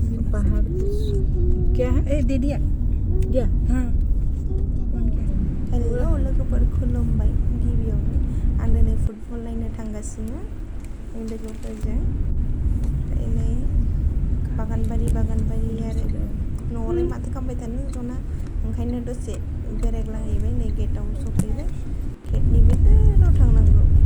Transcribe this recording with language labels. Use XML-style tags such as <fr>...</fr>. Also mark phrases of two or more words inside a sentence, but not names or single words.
<hi>पहाड़ क्या है ए दे दिया dia हाँ</hi> <brx>हेलो लोगोफोर खुलुमबाय गिबियावनो आं दिनै फुटबल नायनो थांगासिनो लोगोफोरजों नै बागानबारि आरो न'आवलाय माथो खालामबाय थानो जना ओंखायनो दसे बेरायग्लांहैबाय नै गेटआव सफैबाय गेटनि बे गोजानाव थांनांगौ</brx>